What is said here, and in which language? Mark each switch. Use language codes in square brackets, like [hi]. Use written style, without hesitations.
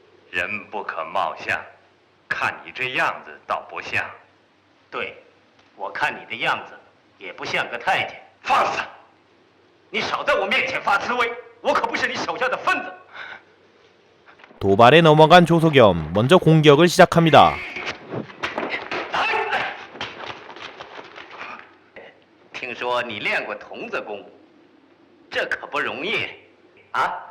[zh] 人不可貌相，看你这样子倒不像。对，我看你的样子也不像个太监。放肆！你少在我面前发滋味，我可不是你手下的分子。 [ko] 도발에 넘어간 조소겸, 먼저 공격을 시작합니다. [zh] 听说你练过童子功，这可不容易啊！